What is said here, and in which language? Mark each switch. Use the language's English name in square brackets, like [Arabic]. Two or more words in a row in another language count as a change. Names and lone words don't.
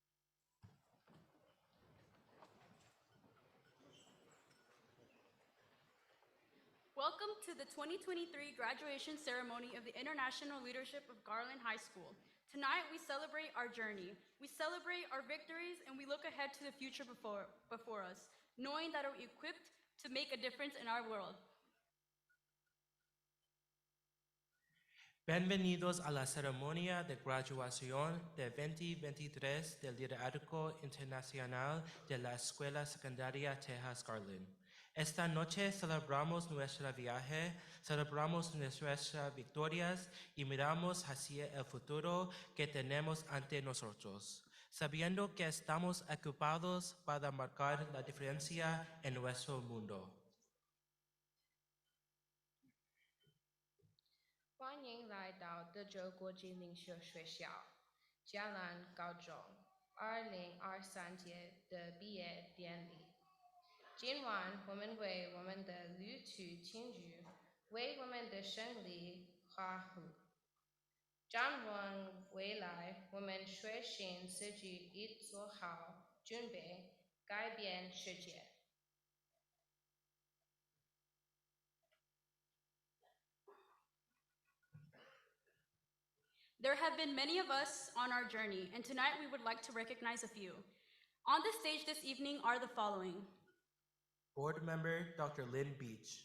[English] Welcome to the 2023 graduation ceremony of the International Leadership of Garland High School. Tonight, we celebrate our journey. We celebrate our victories, and we look ahead to the future before us, knowing that we're equipped to make a difference in our world. [Spanish] Bienvenidos a la ceremonia de graduación de 2023 del Liderazgo Internacional de la Escuela Secundaria Texas Garland. Esta noche celebramos nuestro viaje, celebramos nuestras victorias y miramos hacia el futuro que tenemos ante nosotros, sabiendo que estamos equipados para marcar la diferencia en nuestro mundo. [Chinese] 欢迎来到德州国际领袖学校嘉兰高中2023届的毕业典礼。今晚我们为我们的旅途庆祝，为我们的胜利欢呼。展望未来，我们学习自己已做好准备，改变世界。 [English] There have been many of us on our journey, and tonight we would like to recognize a few. On the stage this evening are the following. Board Member Dr. Lynn Beach.